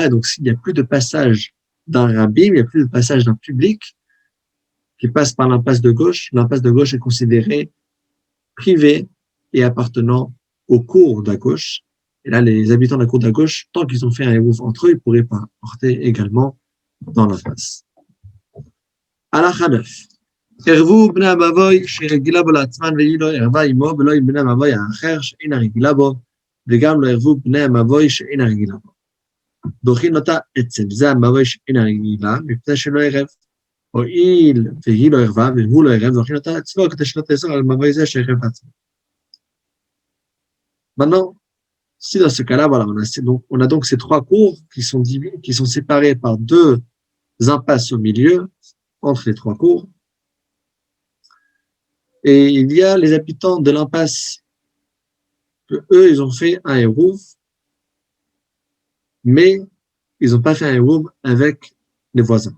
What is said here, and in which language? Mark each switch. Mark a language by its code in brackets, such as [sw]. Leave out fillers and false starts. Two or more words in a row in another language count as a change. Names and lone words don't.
[fr] Et donc, s'il n'y a plus de passage d'un rabbi, il n'y a plus de passage d'un public qui passe par l'impasse de gauche est considérée privée et appartenant au cours de la gauche. Et là, les habitants de la cour de la gauche, tant qu'ils ont fait un érouf entre eux, ils pourraient pas porter également dans l'impasse. Halakha 9. [he] ערבו בני המבוי שרגילה בו לעצמן והיא לא ערבה עמו ולא עם בני המבוי האחר שאינה רגילה בו וגם לא ערבו בני המבוי שאינה רגילה בו. דוחין אותה אצל זה המבוי שאינה רגילה מפני שלא ערב. הואיל והיא לא ערבה והוא לא ערב, דוחין אותה אצלו כדי שלא תאסור על המבוי זה שערב בעצמו. [fr] Maintenant, si dans ce cas-là, voilà, on a donc ces trois cours qui sont séparés par deux impasses au milieu, entre les trois cours. Et il y a les habitants de l'impasse que eux, ils ont fait un érouv, mais ils n'ont pas fait un érouv avec les voisins.